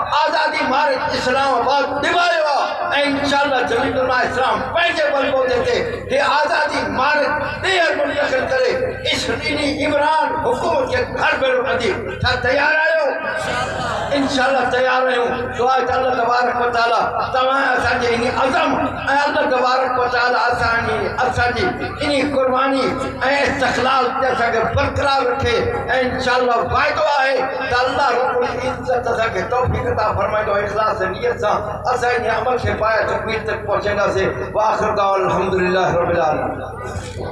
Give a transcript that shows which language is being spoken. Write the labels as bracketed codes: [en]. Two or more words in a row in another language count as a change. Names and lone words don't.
[sd] आज़ादी मार्च इस्लामाबाद निभायो आहे ऐं इंशाअल्लाह जमीयत उलमा इस्लाम पंहिंजे बलबूते ते हे आज़ादी मार्च ॾींहं मुंतक़िल करे इमरान हुकूमत खे घर भेरो कंदी। छा तयार आहियो? इंशाअल्लाह तयार आहियूं। दुआ आहे त अल्लाह तबारक व तआला तव्हां असांजे इन अज़म ऐं अल्लाह तबारक व तआला असांजी इन कुर्बानी ऐं इस्तक़लाल ते असांखे बरक़रार रखे ऐं इंशाअल्लाह वाइदो आहे त अल्लाह रब्बुल इज़्ज़त असांखे तौफ़ीक़ अता फरमाईंदो। इख़लास नियत सां असां इन अमल खे पाए तकमील तक पहुचाईंदासीं। [ar] وآخر دعوانا الحمد لله رب العالمين.